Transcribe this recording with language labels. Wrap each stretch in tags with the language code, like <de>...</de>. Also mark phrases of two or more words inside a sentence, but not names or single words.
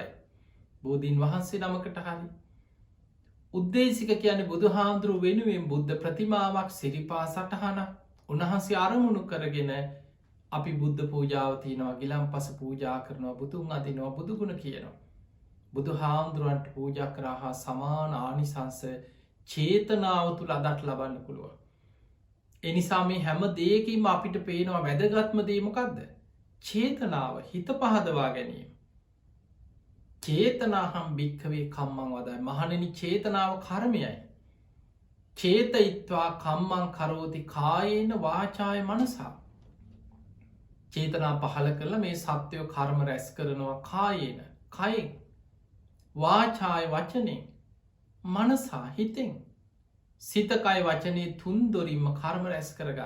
<si>බෝධීන් වහන්සේ නමකට හරි උද්දේශික කියන බුදු හාමුදුරු වෙනුවෙන් බුද්ධ ප්‍රතිමාවක් සිරිපා සටහන උන්වහන්සේ අරමුණු කරගෙන අපි බුද්ධ පූජාව තියනවා ගිලම් පස පූජා කරනවා බුදුන් අදිනවා බුදුගුණ කියනවා. බුදු හාමුදුරුවන්ට පූජා කරහා සමාන ආනිසංස චේතනාව තුළ අදත් ලබන්න පුළුව. එනිසා මේ හැම දේකින්ම අපිට පේනවා වැදගත්ම දේමකක්ද. චේතනාව හිත පහදවා ගැනීම.</si> <pi>චේතනාහම් භික්කවේ කම්මං වදයි</pi> <si>මහණනි චේතනාව කර්මයයි.</si> <pi>චේතයිත්වා කම්මං කරෝති කායේන වාචාය මනසා.</pi> <si>චේතනා පහල කරලා මේ සත්‍යයෝ කර්ම රැස් කරනවා කායේන කයින් වාචාය වචනෙන් මනසා හිතෙන් සිතකයි වචනය තුන්දොරින්ම කර්ම රැස් කරගන්න.</si>